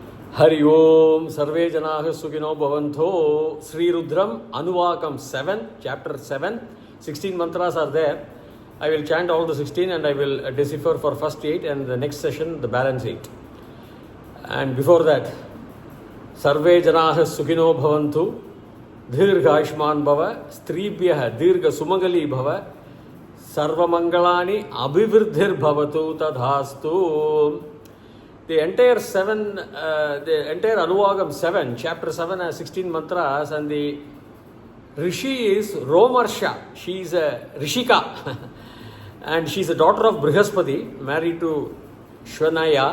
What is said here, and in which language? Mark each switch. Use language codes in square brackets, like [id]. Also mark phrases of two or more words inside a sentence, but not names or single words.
[sa] हरि ॐ सर्वे जनाः सुखिनो भवन्तु. [en] Sree Rudram Anuvakam 7, chapter 7. 16 mantras are there. I will chant all the 16 and I will decipher for first 8 and the next session the balance 8. And before that, [sa] सर्वे जनाः सुखिनो भवन्तु. दीर्घ आयुष्मान् भव. स्त्रीभ्यः दीर्घ सुमङ्गली भव। सर्वमङ्गलानि अभिवृद्धिर् भवतु तथास्तु. [en] The entire Anuvagam 7, chapter 7 has 16 mantras, and the Rishi is Romarsha. She is a Rishika and she is a daughter of Brihaspati, married to Shvanaya.